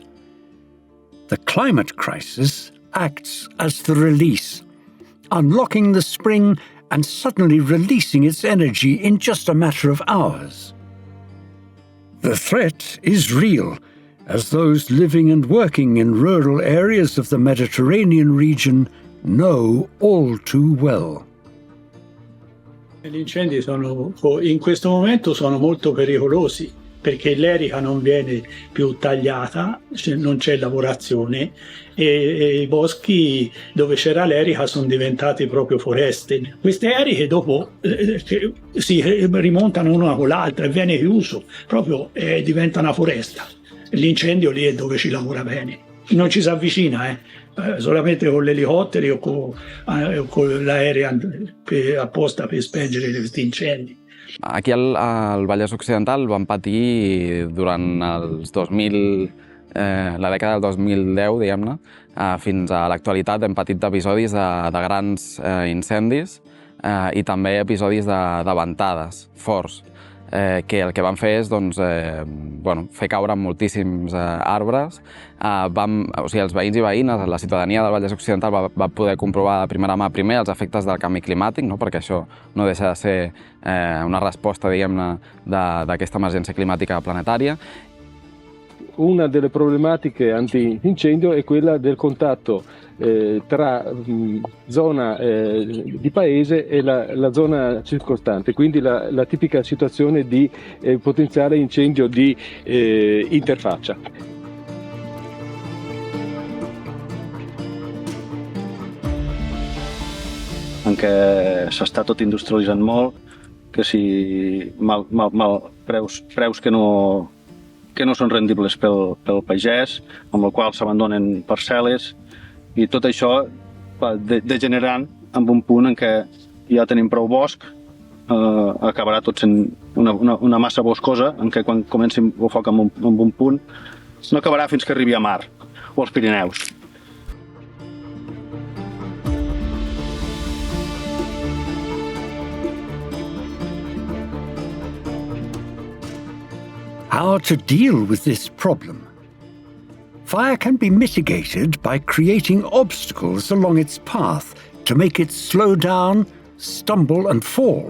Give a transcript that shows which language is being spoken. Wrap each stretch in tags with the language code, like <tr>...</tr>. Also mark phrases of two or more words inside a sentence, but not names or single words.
<en>The climate crisis acts as the release, unlocking the spring and suddenly releasing its energy in just a matter of hours. The threat is real, as those living and working in rural areas of the Mediterranean region know all too well.</en> <it>Gli incendi in questo momento sono molto pericolosi perché l'erica non viene più tagliata, non c'è lavorazione e i boschi dove c'era l'erica sono diventati proprio foreste. Queste eriche dopo si rimontano una con l'altra e viene chiuso, proprio diventa una foresta. L'incendio lì è dove ci lavora bene. Non ci si avvicina, solamente con gli elicotteri o con l'aereo apposta per spengere questi incendi.</it> <ca>Aquí al Vallès Occidental vam patir durant els 2000, la dècada del 2010, diguem-ne, fins a l'actualitat hem patit episodis de grans incendis i també episodis de ventades forts, que el que van fer és fer caure moltíssims arbres. Els veïns i veïnes, la ciutadania del Vallès Occidental va poder comprovar de primera mà primer els efectes del canvi climàtic, perquè això no deixa de ser una resposta, diguem-ne, d'aquesta emergència climàtica planetària.</ca> <it>Una delle problematiche antincendio è quella del contatto tra zona di paese e la zona circostante, quindi la tipica situazione di potenziale incendio di interfaccia.</it> <ca>En què s'està tot industrialitzant molt, que si preus que no són rendibles pel pagès, amb el qual s'abandonen parcel·les, i tot això va degenerant en un punt en què ja tenim prou bosc, acabarà tot sent una massa boscosa, en què quan comenci el foc en un punt no acabarà fins que arribi a mar o als Pirineus.</ca> <en>How to deal with this problem? Fire can be mitigated by creating obstacles along its path to make it slow down, stumble and fall.</en>